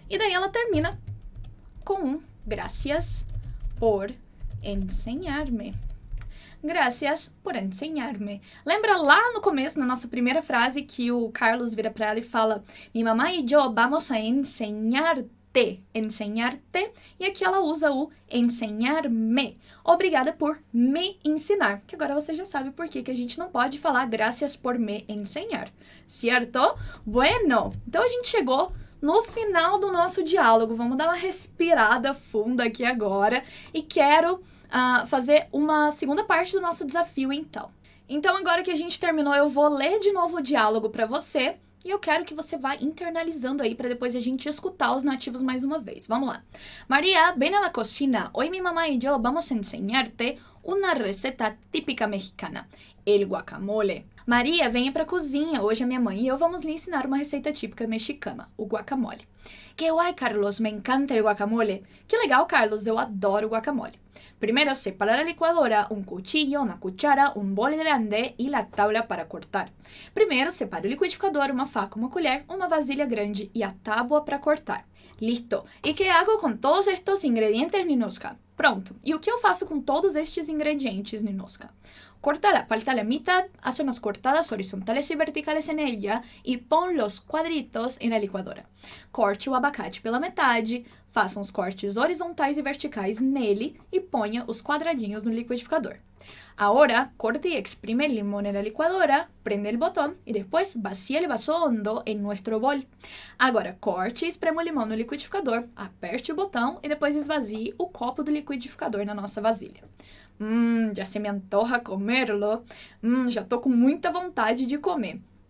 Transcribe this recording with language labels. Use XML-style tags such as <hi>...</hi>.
<pt>E daí ela termina com</pt> <es>gracias por enseñarme. Gracias por enseñarme.</es> <pt>Lembra lá no começo, na nossa primeira frase, que o Carlos vira para ela e fala:</pt> <es>Mi mamá y yo vamos a enseñarte.</es> <pt>Enseñarte. E aqui ela usa o enseñarme. Obrigada por me ensinar. Que agora você já sabe por que a gente não pode falar</pt> <es>gracias por me enseñar.</es> <pt>Certo?</pt> <es>Bueno.</es> <pt>Então a gente chegou no final do nosso diálogo. Vamos dar uma respirada funda aqui agora e quero fazer uma segunda parte do nosso desafio, então. Então, agora que a gente terminou, eu vou ler de novo o diálogo para você e eu quero que você vá internalizando aí para depois a gente escutar os nativos mais uma vez. Vamos lá.</pt> <es>María, ven a la cocina. Hoy mi mamá y yo vamos a enseñarte una receta típica mexicana, el guacamole.</es> <pt>Maria, venha pra cozinha. Hoje a minha mãe e eu vamos lhe ensinar uma receita típica mexicana, o guacamole.</pt> <es>Que guay, Carlos, me encanta el guacamole.</es> <pt>Que legal, Carlos, eu adoro guacamole.</pt> <es>Primero, separa la licuadora, un cuchillo, una cuchara, un bol grande y la tabla para cortar.</es> <pt>Primeiro, separa o liquidificador, uma faca, uma colher, uma vasilha grande e a tábua para cortar.</pt> <es>Listo. E que hago com todos estes ingredientes, Ninoska? Pronto.</es> <pt>E o que eu faço com todos estes ingredientes, Ninoska?</pt> <es>Corta la palta a la mitad, haz unas cortadas horizontales y verticales en ella y pon los cuadritos en la licuadora.</es> <pt>Corte o abacate pela metade, faça uns cortes horizontais e verticais nele e ponha os quadradinhos no liquidificador.</pt> <es>Ahora, corte y exprime el limón en la licuadora, prende el botón y después vacía el vaso hondo en nuestro bol.</es> <pt>Agora, corte e esprema o limão no liquidificador, aperte o botão e depois esvazie o copo do liquidificador na nossa vasilha.</pt> <es>Já se me antoja comerlo.</es> <pt>Já tô com muita vontade de comer.</pt>